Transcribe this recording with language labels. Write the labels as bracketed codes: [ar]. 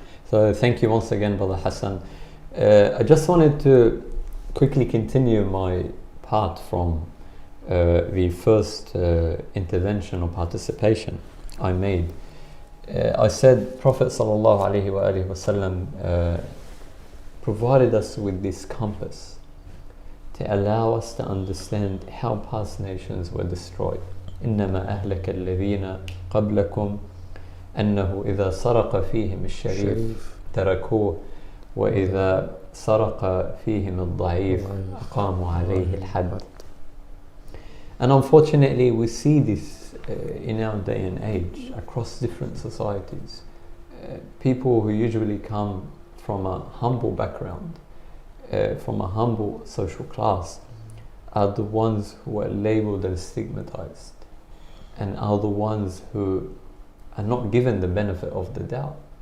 [en] So thank you once again, Brother Hassan. I just wanted to quickly continue my part from the first intervention or participation I made. I said Prophet sallallahu alaihi wasallam provided us with this compass to allow us to understand how past nations were destroyed. [ar] إنما أهلك الذين قبلكم أنه إذا سرق فيهم الشريف تركوه وإذا سرق فيهم الضعيف أقاموا عليه الحد. [en] And unfortunately we see this in our day and age across different societies. People who usually come from a humble background, from a humble social class, are the ones who are labeled and stigmatized, and are the ones who are not given the benefit of the doubt.